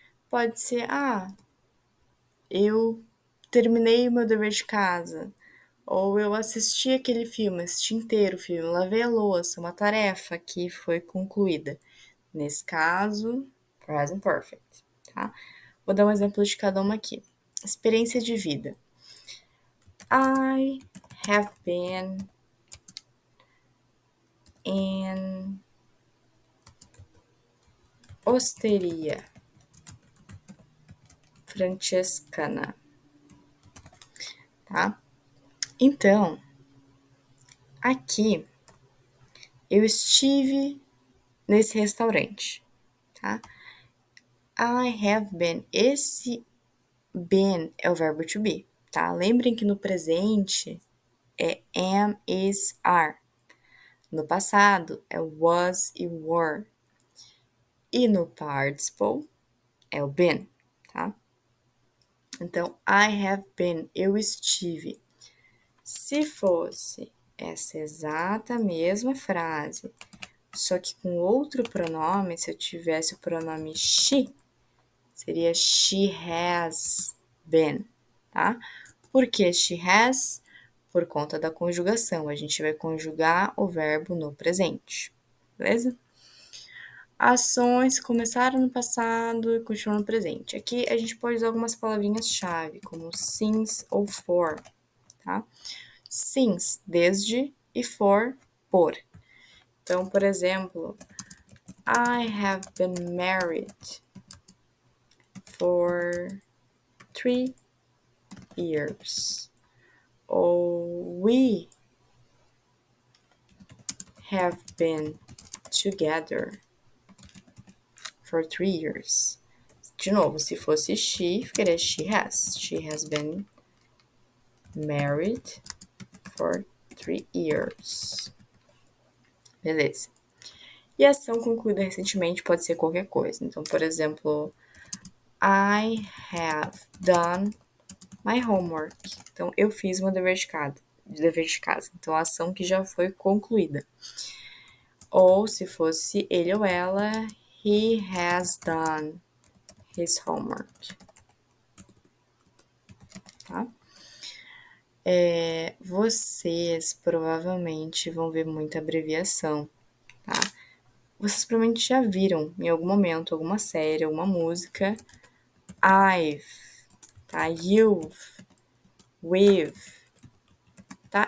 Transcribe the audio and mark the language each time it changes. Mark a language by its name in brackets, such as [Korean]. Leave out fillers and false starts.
[Portuguese] Pode ser, eu terminei o meu dever de casa, ou eu assisti aquele filme, assisti inteiro o filme, lavei a louça, uma tarefa que foi concluída. Nesse caso, present perfect, tá? Vou dar um exemplo de cada uma aqui. Experiência de vida. [English] I have been in Osteria Francescana, tá? [Portuguese] Então, aqui eu estive nesse restaurante, tá? [English] I have been. [Portuguese] Esse Been é o verbo to be, tá? Lembrem que no presente é am, is, are. No passado é was e were. E no participle é o been, tá? Então, [English] I have been, [Portuguese] eu estive. Se fosse essa exata mesma frase, só que com outro pronome, se eu tivesse o pronome she, seria [English] she has been, [Portuguese] tá? Por que [English] she has? [Portuguese] Por conta da conjugação. A gente vai conjugar o verbo no presente, beleza? Ações começaram no passado e continuam no presente. Aqui a gente pode usar algumas palavrinhas-chave, como since ou for, tá? Since, desde, e for, por. Então, por exemplo, [English] I have been married for 3 years. Ou we have been together for 3 years. [Portuguese] De novo, se fosse [English] she, [Portuguese] ficaria [English] she has. She has been married for 3 years. [Portuguese] Beleza. E a ação concluída recentemente pode ser qualquer coisa. Então, por exemplo, [English] I have done my homework. [Portuguese] Então, eu fiz meu dever de casa. Então, a ação que já foi concluída. Ou, se fosse ele ou ela, [English] he has done his homework. [Portuguese] Tá? Vocês provavelmente vão ver muita abreviação, tá? Vocês provavelmente já viram em algum momento, alguma série, alguma música, I've, tá? [English] You've, we've, tá?